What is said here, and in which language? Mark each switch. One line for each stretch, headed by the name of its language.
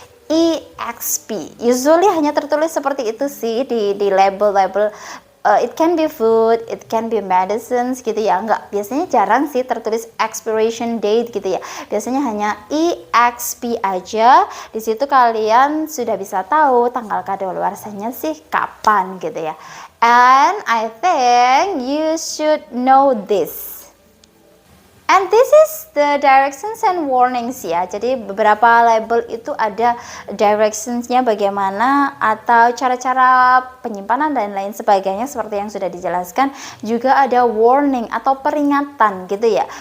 Indonesian: EXP.
English: Usually
Indonesian: hanya tertulis seperti itu sih di label-label.
English: It can be food, it can be medicines
Indonesian: gitu ya. Enggak, biasanya jarang sih tertulis
English: expiration date
Indonesian: gitu ya. Biasanya hanya EXP aja. Di situ kalian sudah bisa tahu tanggal kadaluarsanya sih kapan gitu ya.
English: And I think you should know this. And this is the directions and warnings ya.
Indonesian: Jadi beberapa label itu ada directionsnya bagaimana atau cara-cara penyimpanan dan lain sebagainya seperti yang sudah dijelaskan. Juga ada warning atau peringatan gitu ya.